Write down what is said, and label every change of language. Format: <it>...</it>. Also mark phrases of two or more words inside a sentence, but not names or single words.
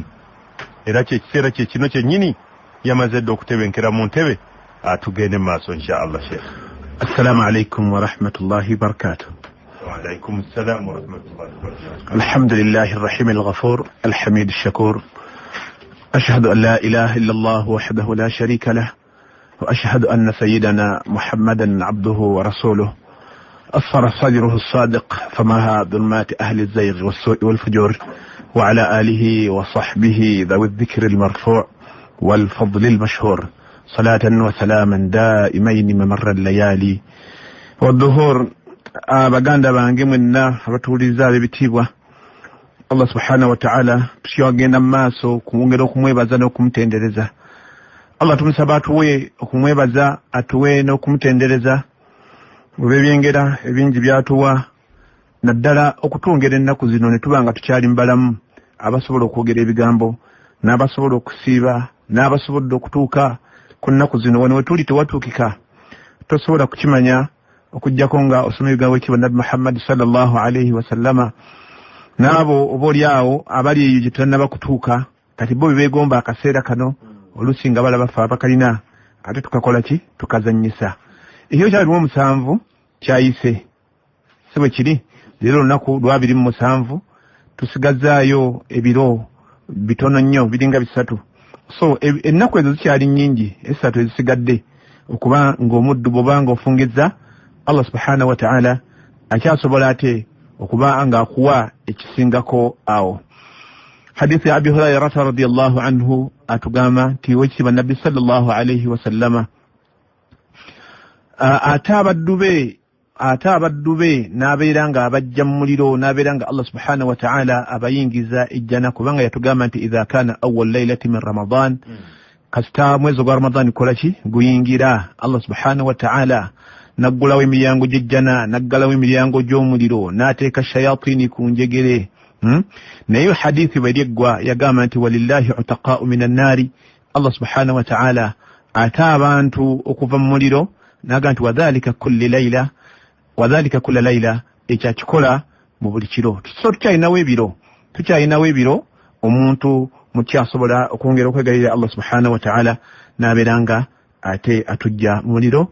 <lg>Era kyekiseera kye kino kyennyini yamaze dde okutebenkera mu ntebe atugende mu maaso inshaallah. Sheikh,</lg> <ar>السلام عليكم ورحمة الله وبركاته. وعليكم السلام ورحمة الله وبركاته. الحمد لله الرحيم الغفور الحميد الشكور. أشهد أن لا إله إلا الله وحده لا شريك له، وأشهد أن سيدنا محمدا عبده ورسوله أصفر صدره الصادق فمها ظلمات أهل الزيغ والسوء والفجور، وعلى آله وصحبه ذوي الذكر المرفوع والفضل المشهور، صلاة وسلاما دائمين ممر الليالي والظهور.</ar> <lg>Abaganda bange mwenna abatuuliza ab'ebitiibwa,</lg> <ar>الله سبحانه وتعالى</ar> <lg>tukyagenda mu maaso kumwongera okumwebaza n'okumutendereza. Allah tumusaba atuwe okumwebaza, atuwe n'okumutendereza olw'ebyengera ebingi byatuwa, naddala okutwongera ennaku zino ne tuba nga tukyali mbalamu, abasobola okwogera ebigambo n'abasobola okusiiba n'abasobodde okutuuka ku nnaku zino wano we tuli tewatuukika, tosobola kukimanya okujjako nga osoma ebigambo ekibwa Nabbi Muhammad</lg> <ar>صلى الله عليه وسلم,</ar> <lg>n'abo oboolyawo abali eyo gye tutannaba kutuuka kati bo beegomba akaseera kano oluusi nga balaba ffe abakalina ate tukakola ki, tukazannyisa. Ekiro kya 27 kyayise, si bwe kiri. Leero olunaku lwa 27 tusigazaayo ebiro bitono nnyo biringa 3. So ennaku ezo zikyali nnyingi, 3 ezisigadde okuba ng'omuddu bw'obanga ofungizza</lg> <ar>الله سبحانه وتعالى</ar> <lg>akyasobola ate okuba nga akuwa ekisingako awo. Hadithi ya Abi Hurairah</lg> <ar>رضي الله عنه</ar> <lg>atugamba nti wekitiibwa Nabbi</lg> <ar>صلى الله عليه وسلم</ar> <lg>ate abaddu be n'abeera nga abajja mu muliro, n'abeera nga</lg> <ar>الله سبحانه وتعالى</ar> <lg>abayingiza ejjana, kubanga yatugamba nti</lg> <ar>إذا كان أول ليلة من رمضان,</ar> <lg>kasita mwezi gwa Ramadan kola ki guyingira,</lg> <ar>الله سبحانه وتعالى</ar> <lg>naggulawo emiryango gy'ejjana, naggalawo emiryango gy'omuliro, n'ateeka shayatini ku njegere. Naye hadithi bwe lyeggwa yagamba nti</lg> <ar>ولله عتقاء من النار, الله سبحانه وتعالى</ar> <lg>ate abantu okuva mu muliro, n'agamba nti</lg> <ar>وذلك كل ليلة,</ar> <lg>ekyakikola mu buli kiro. So tukyayinawo ebiro omuntu mukyasobola okwongera okwegayirira</lg> <ar>الله سبحانه وتعالى</ar> <lg>n'abeeranga ate atujja mu muliro.</lg>